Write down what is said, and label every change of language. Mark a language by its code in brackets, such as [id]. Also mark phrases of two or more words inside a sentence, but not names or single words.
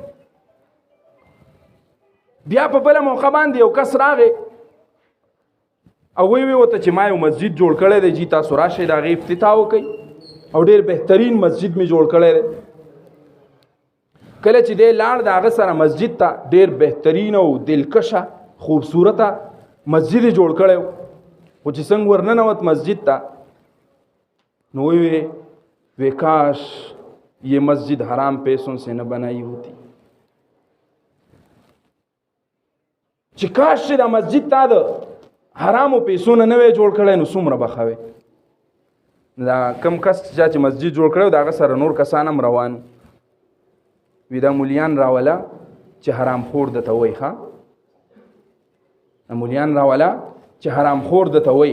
[ps] بیا په بله موقع باندې یو کس راغی او وی ورته چې ما یو مسجد جوړ کړی دی، جی تاسو راشئ د هغې افتتاح وکئ او ډېر بهترین مسجد مې جوړ کړی دی. کله چې دی لاړ د هغه سره مسجد ته، ډېر بهترین او دلکشه خوبصورته مسجد یې جوړ کړی و. خو چې څنګه ورننوت مسجد ته، نو وی [ur] کاش یہ مسجد حرام پیسوں سے نہ بنائی ہوتی، [ps] چې کاش چې دا مسجد تا د حرامو پیسو نه وی جوړ کړی نو څومره به ښه وی. دا کم کس چې مسجد جوړ کړی د هغه سره نور کسان هم روان وي، دا مولیان راوله چې حرام خور درته وایي، ښه مولیان راوله چې حرام خور درته وایي.